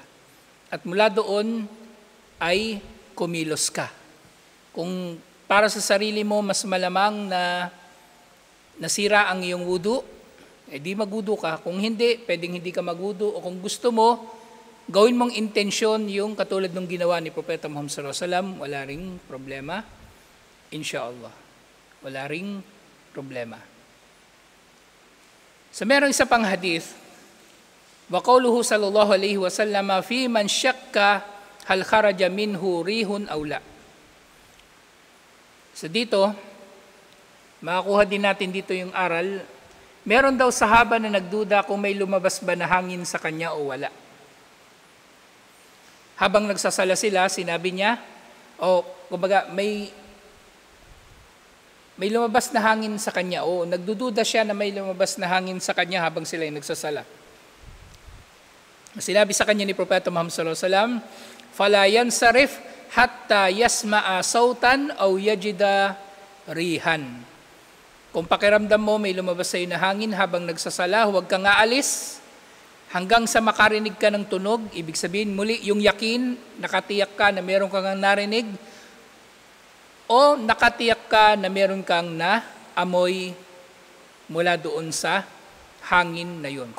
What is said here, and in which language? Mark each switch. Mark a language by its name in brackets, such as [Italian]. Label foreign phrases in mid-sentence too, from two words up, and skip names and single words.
[Filipino] At mula doon ay kumilos ka. Kung para sa sarili mo mas malamang na nasira ang iyong wudu, di magwudu ka. Kung hindi, pwedeng hindi ka magwudu. O kung gusto mo, gawin mong intensyon yung katulad ng ginawa ni Propeta Muhammad [Arabic] صلى الله عليه وسلم, [Filipino] wala ring problema. Insha'Allah. Wala ring problema. So merong isa pang hadith, [Arabic] وقوله صلى الله عليه وسلم في من شك هل خرج منه ريح أو لا. [Filipino] So dito, makakuha din natin dito yung aral. Meron daw sahaba na nagduda kung may lumabas ba na hangin sa kanya o wala. Habang nagsasala sila, sinabi niya, kumbaga may lumabas na hangin sa kanya o nagdududa siya na may lumabas na hangin sa kanya habang sila ay nagsasala. Sinabi sa kanya ni Propeta Muhammad [Arabic] صلى الله عليه وسلم, "فلا ينصرف حتى يسمع صوتا أو يجد ريحا." [Filipino] Kung pakiramdam mo may lumabas sa iyo na hangin habang nagsasala, huwag kang aalis hanggang sa makarinig ka ng tunog. Ibig sabihin muli yung yakin, nakatiyak ka na meron kang narinig o nakatiyak ka na meron kang naamoy mula doon sa hangin na yun.